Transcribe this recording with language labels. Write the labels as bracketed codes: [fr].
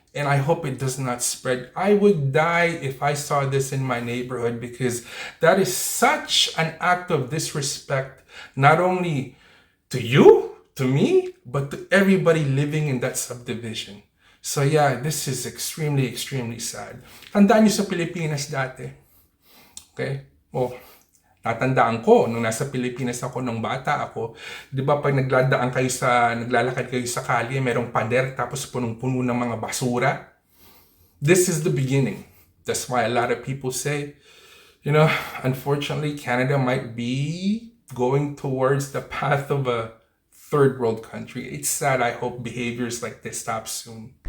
[en] And I hope it does not spread. I would die if I saw this in my neighborhood because that is such an act of disrespect, not only to you, to me, but to everybody living in that subdivision. So yeah, this is extremely, extremely sad. [tl] Tandaan niyo sa Pilipinas dati. Okay? Oh, tatandaan ko, nung nasa Pilipinas ako, nung bata ako, di ba pag naglalakad kayo sa kalye, merong pader, tapos punong-puno ng mga basura. [en] This is the beginning. That's why a lot of people say, unfortunately, Canada might be going towards the path of a third world country. It's sad. I hope behaviors like this stop soon.